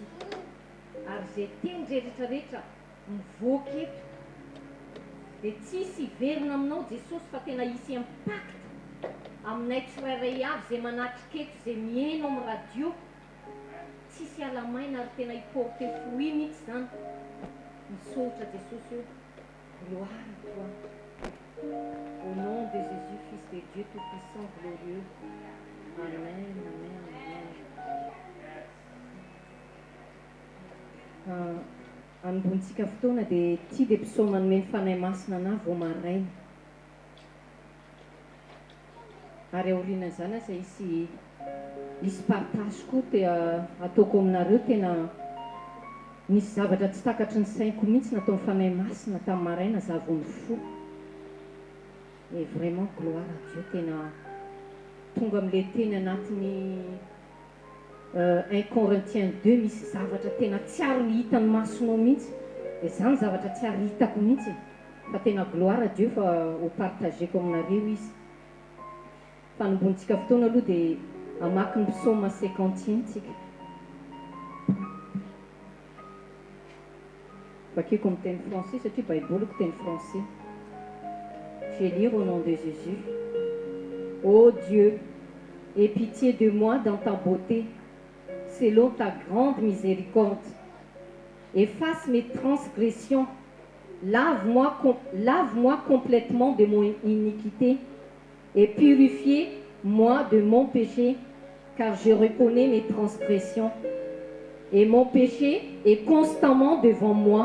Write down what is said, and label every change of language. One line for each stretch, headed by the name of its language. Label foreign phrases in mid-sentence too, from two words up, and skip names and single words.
Malagasy: Ary izay teny rehetrarehetra mivoaka eto dia tsisy hiverina aminao Jesosy fa tena hisy impact aminay tsirairay avy izay manatrika eto izay mihaino amin'ny radio tsisy alamaina ary tena hiporte fruit mihitsy zany misaotra Jesosy io
French: gloire à toi au nom de Jésus fils de Dieu tout-puissant glorieux amen amen
Malagasy: amen Anombontsika fotoana dia ity dia psaume manome ny fanahy masina ana vao maraina ary aorianan'izany asa hisy partage koa dia ataoko aminareo tena nisy zavatra tsy takatry ny sainko mihitsy natao ny fanahy masina tamin'ny maraina za vao nifo
French: et vraiment gloire à
Malagasy: Dieu tena tonga amin'ilay teny anatiny 1 Corinthiens 2 misy zavatra tena tsy ary ny hitan'ny masonao mihitsy dia zany zavatra tsy ary hitako mihitsy fa tena
French: gloire à Dieu
Malagasy: fa ho partageko aminareo izy fanombontsika fotoana aloha dia amaky ny psaume 51 tsika bakeko amin'ny teny français satria baiboloko teny français
French: je vais lire au nom de Jésus. Ô Dieu, aie pitié de moi dans ta beauté selon ta grande miséricorde. Efface mes transgressions, lave-moi complètement de mon iniquité et purifie-moi de mon péché, car je reconnais mes transgressions et mon péché est constamment devant moi.